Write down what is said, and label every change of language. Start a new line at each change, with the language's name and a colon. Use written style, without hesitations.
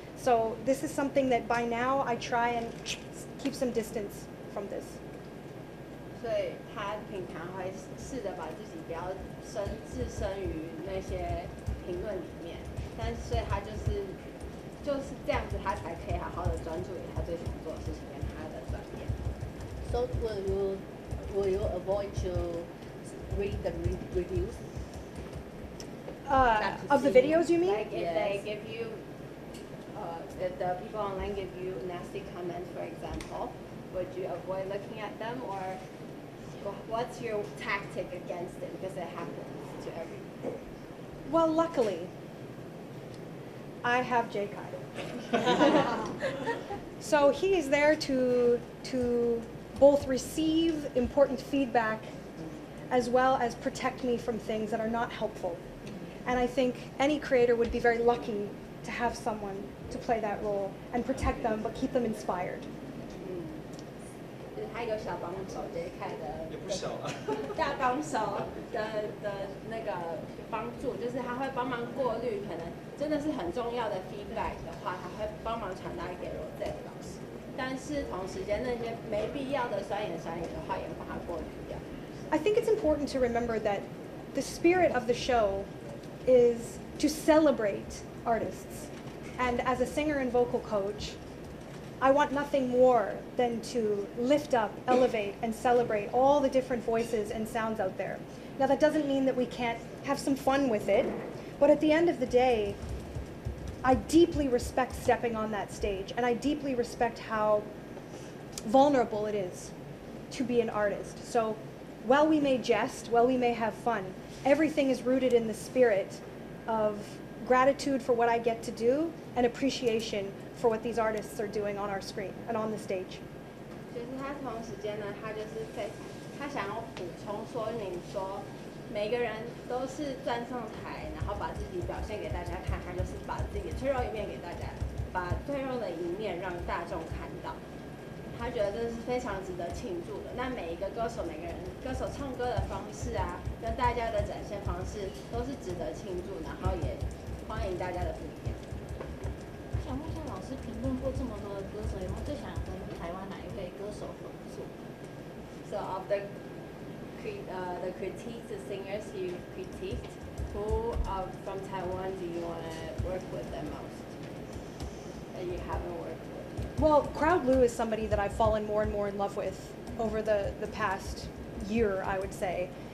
English: So this is something that by now I try and keep some distance from this.
Chinese: 所以他平常会试着把自己不要置身于那些评论里面，但是所以他就是这样子，他才可以好好的专注于他最想做的事情跟他的专业。
English: So will you avoid to read the reviews? Of the videos, you mean? Like if they give you, if the people online give you nasty comments, for example, would you avoid looking at them, or what's your tactic against it? Because it happens to everyone. Well, luckily, I have J-Kai. So he is there to both receive important feedback as well as protect me from things that are not helpful. And I think any creator would be very lucky to have someone to play that role and protect them but keep them inspired.
Chinese: 就是他有小帮手，就是看的也不小啊。大帮手的那个帮助，就是他会帮忙过滤，可能真的是很重要的 feedback 的话，他会帮忙传达给 Rozette 老师。但是同时间那些没必要的酸言酸语的话，也帮他过滤掉。
English: I think it's important to remember that the spirit of the show is to celebrate artists. And as a singer and vocal coach, I want nothing more than to lift up, elevate, and celebrate all the different voices and sounds out there. Now, that doesn't mean that we can't have some fun with it, but at the end of the day, I deeply respect stepping on that stage, and I deeply respect how vulnerable it is to be an artist. So while we may jest, while we may have fun, everything is rooted in the spirit of gratitude for what I get to do and appreciation for what these artists are doing on our screen and on the stage.
Chinese: 就是他同时间呢，他就是他想要补充说明说，每个人都是站上台，然后把自己表现给大家看，他就是把自己的脆弱一面给大家，把脆弱的一面让大众看到。他觉得这是非常值得庆祝的。那每一个歌手，每个人歌手唱歌的方式啊，跟大家的展现方式都是值得庆祝，然后也欢迎大家的不一样。想问一下，老师评论过这么多的歌手，有没有最想跟台湾哪一位歌手合作？
English: So of the critiques, the singers you critiqued, who from Taiwan do you want to work with the most? That you haven't worked with? Well, Crowd Blue is somebody that I've fallen more and more in love with over the past year, I would say.